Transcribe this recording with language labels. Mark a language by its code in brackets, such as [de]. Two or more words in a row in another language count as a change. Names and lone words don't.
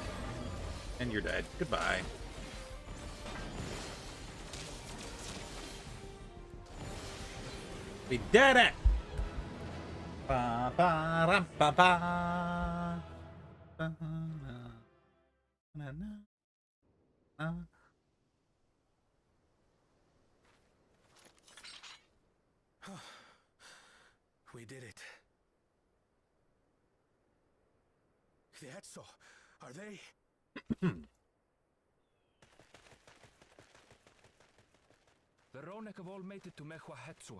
[en] And you're dead. Goodbye. We did it! Ba, ba, ram, ba, ba. Ba, na, na, na. We did it. The Etzo, are they? The Ronek have all made it to Mehua Hetsuan.